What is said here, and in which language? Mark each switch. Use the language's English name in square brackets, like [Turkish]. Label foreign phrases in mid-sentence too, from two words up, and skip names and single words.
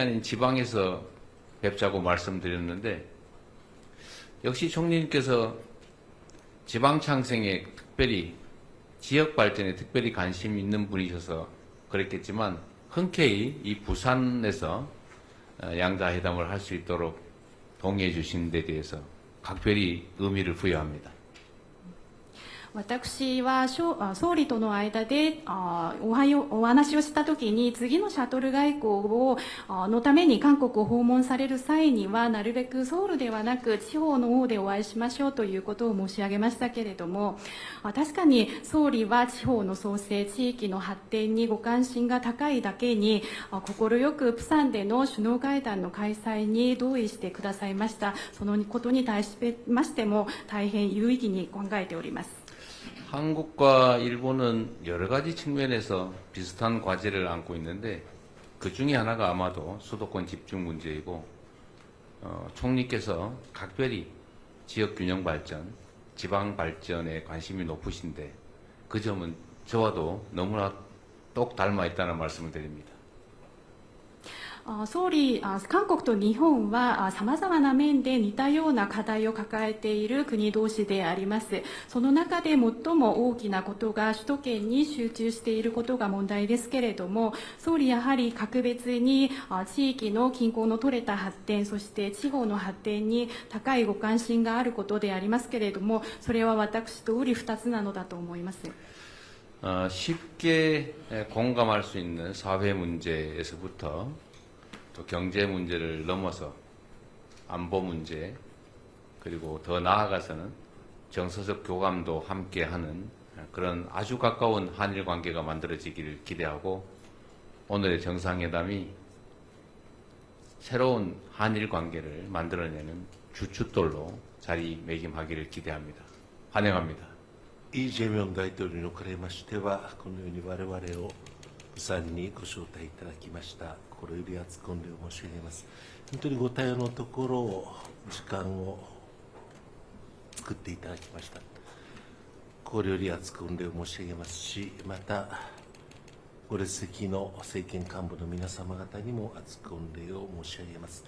[Korean] 아닌 지방에서 뵙자고 말씀드렸는데 역시 총리님께서 지방 창생에 특별히 지역 발전에 특별히 관심 있는 분이셔서 그랬겠지만 흔쾌히 이 부산에서 양자회담을 할 수 있도록 동의해 주신 데 대해서 각별히 의미를 부여합니다. [Japanese] 私は総理との間でお話をしたときに、次のシャトル外交のために韓国を訪問される際にはなるべくソウルではなく地方の方でお会いしましょうということを申し上げましたけれども、確かに総理は地方の創生、地域の発展にご関心が高いだけに快くプサンでの首脳会談の開催に同意してくださいました。そのことに対しましても大変有意義に考えております。 [Korean] 한국과 일본은 여러 가지 측면에서 비슷한 과제를 안고 있는데 그 중에 하나가 아마도 수도권 집중 문제이고 총리께서 각별히 지역 균형 발전, 지방 발전에 관심이 높으신데 그 점은 저와도 너무나 똑 닮아 있다는 말씀을 드립니다. [Japanese] 総理、韓国と日本はさまざまな面で似たような課題を抱えている国同士であります。その中で最も大きなことが首都圏に集中していることが問題ですけれども、総理やはり格別に地域の均衡の取れた発展、そして地方の発展に高いご関心があることでありますけれども、それは私と瓜二つなのだと思います。 [Korean] 쉽게 공감할 수 있는 사회 문제에서부터 또 경제 문제를 넘어서 안보 문제, 그리고 더 나아가서는 정서적 교감도 함께하는 그런 아주 가까운 한일 관계가 만들어지기를 기대하고 오늘의 정상회담이 새로운 한일 관계를 만들어내는 주춧돌로 자리매김하기를 기대합니다. 환영합니다. [Japanese] イ・ジェミョン大統領におかれましては、このように我々を釜山にご招待いただきました。心より厚く御礼を申し上げます。本当にご対応のところ、時間を作っていただきました。心より厚く御礼を申し上げますし、また、ご列席の政権幹部の皆様方にも厚く御礼を申し上げます。